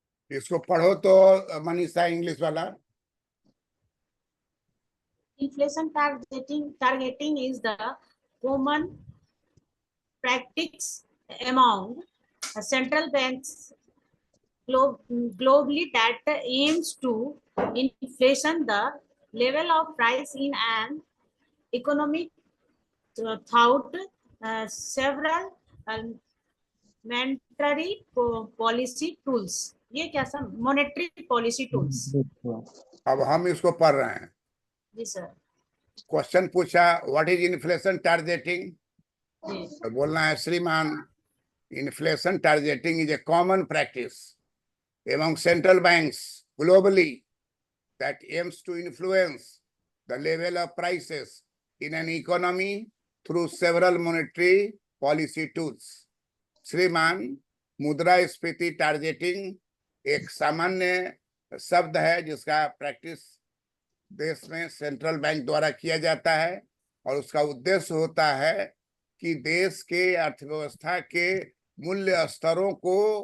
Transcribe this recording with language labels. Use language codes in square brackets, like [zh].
[hi] इसको पढ़ो तो मनीषा, इंग्लिश वाला। [en] inflation targeting is the common practice among central banks globally that aims to inflation the level of price in an economic throughout several monetary policy tools। [hi] ये क्या सब monetary policy tools. अब हम इसको पढ़ रहे हैं। जी सर। [en] question पूछा what is inflation targeting, [hi] तो बोलना है श्रीमान, [en] Inflation targeting is a common practice among central banks globally that aims to influence the level of prices in an economy through several monetary policy tools। [hi] श्रीमान, मुद्रास्फीति targeting एक सामान्य शब्द है जिसका प्रैक्टिस देश में सेंट्रल बैंक द्वारा किया जाता है और उसका उद्देश्य होता है कि देश के अर्थव्यवस्था के मूल्य स्तरों को